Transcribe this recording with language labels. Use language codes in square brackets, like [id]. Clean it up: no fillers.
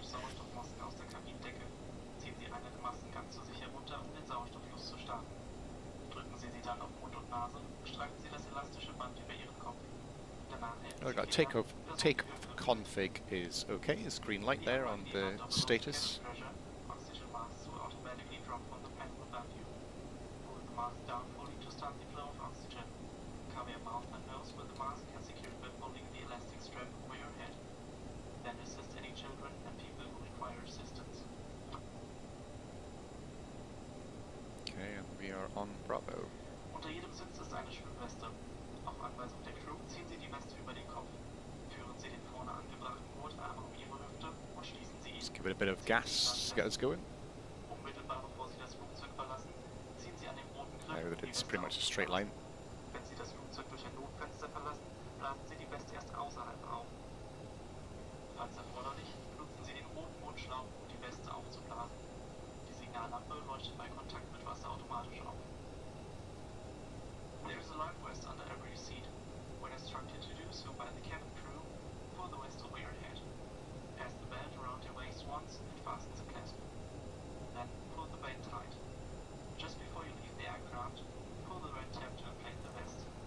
[de] Sauerstoffmasken aus der Kabinendecke. Ziehen Sie eine der Masken ganz so sicher runter, um den Sauerstofffluss zu starten. Drücken Sie sie dann auf Mund und Nase, streifen Sie das elastische Band über Ihren Kopf. Danach [en] Oh, got takeoff config is okay. There's green light there on the status. Oxygen masks will automatically drop on the panel above you. Pull the mask down fully to start the flow of oxygen. Cover your mouth and nose with the mask and secure it by pulling the elastic strap over your head. Then assist any children and people who require assistance. Okay, and we are on Bravo. [de] Unter jedem Sitz ist eine Schwimmweste. Auf Anweisung der Crew ziehen Sie die Weste über den Kopf. Führen Sie den vorne angebrachten Gurtarm um Ihre Hüfte und schließen Sie ihn. [en] Let's give it a bit of gas to get us going. [de] Unmittelbar bevor Sie das Flugzeug verlassen, ziehen Sie an dem roten Griff. [en] It's pretty much a straight line. [de] Wenn Sie das Flugzeug durch ein Notfenster verlassen, blasen Sie die Weste erst außerhalb auf. Falls erforderlich, benutzen Sie den roten Mundschlauch, um die Weste aufzublasen. Die Signallampe leuchtet bei Kontakt mit Wasser automatisch auf. [en] There is a life vest under every seat. When instructed to do so by the cabin crew, pull the vest over your head. Pass the belt around your waist once and fasten the clasp. Then pull the belt tight. Just before you leave the aircraft, pull the red tab to inflate the vest.